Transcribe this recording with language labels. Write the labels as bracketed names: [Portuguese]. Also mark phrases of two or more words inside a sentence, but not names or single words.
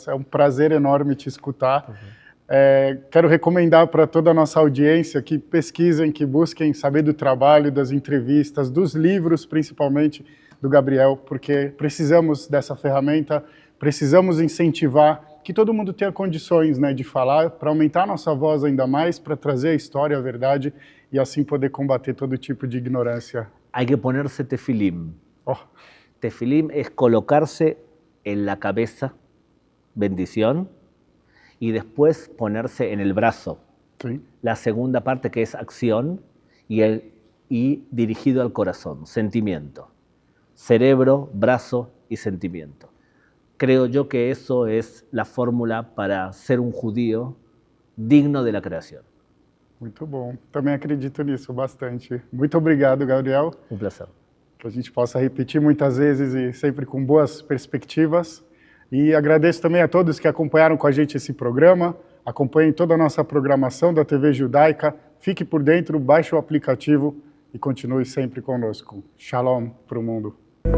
[Portuguese] É um prazer enorme te escutar. Quero recomendar para toda a nossa audiência que pesquisem, que busquem saber do trabalho, das entrevistas, dos livros, principalmente, do Gabriel, porque precisamos dessa ferramenta, precisamos incentivar que todo mundo tenha condições, né, de falar, para aumentar a nossa voz ainda mais, para trazer a história, a verdade, e assim poder combater todo tipo de ignorância. [Spanish] Hay que ponerse tefilim. Oh. Tefilim es colocarse en la cabeza, bendición, y después ponerse en el brazo. Sí. La segunda parte que es acción y dirigido al corazón, sentimiento. Cerebro, brazo y sentimiento. Creo yo que eso es la fórmula para ser un judío digno de la creación. [Portuguese] Muito bom. Também acredito nisso bastante. Muito obrigado, Gabriel. [Spanish] Un placer. [Portuguese] Que a gente possa repetir muitas vezes e sempre com boas perspectivas. E agradeço também a todos que acompanharam com a gente esse programa. Acompanhem toda a nossa programação da TV Judaica. Fique por dentro, baixe o aplicativo e continue sempre conosco. Shalom para o mundo.